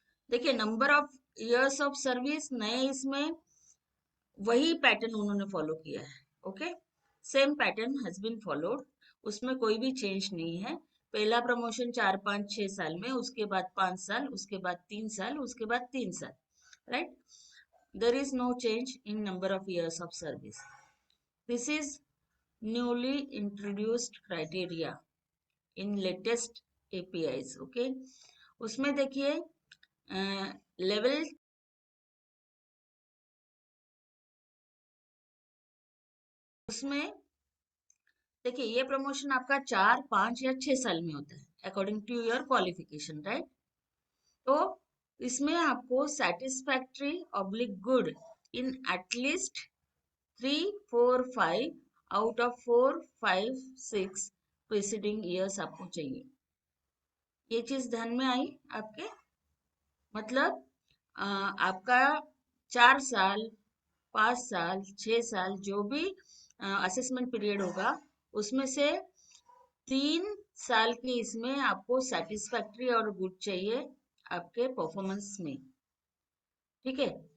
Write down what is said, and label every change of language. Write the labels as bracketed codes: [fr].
[hi] देखिए number of years of service नए इसमें वही पैटर्न उन्होंने फॉलो किया है. Okay. [en] same pattern has been followed, [hi] उसमें कोई भी चेंज नहीं है. पहला प्रमोशन 4, 5, 6 साल में, उसके बाद 5 साल, उसके बाद 3 साल, उसके बाद 3 साल. [en] Right. There is no change in number of years of service. This is newly introduced criteria in latest APIs. Okay. [hi] उसमें देखिए लेवल उसमें देखिए ये प्रमोशन आपका 4, 5 या 6 साल में होता है [en] According to your qualification. Right. [hi] तो इसमें आपको [en] satisfactory oblique good in at least 3, 4, 5 out of 4, 5, 6 preceding years [hi] आपको चाहिए. ये चीज ध्यान में आई आपके. मतलब आपका 4 साल, 5 साल, 6 साल जो भी असेसमेंट पीरियड होगा, उसमें से 3 साल के इसमें आपको सेटिस्फैक्ट्री और गुड चाहिए आपके परफॉर्मेंस में. ठीक है.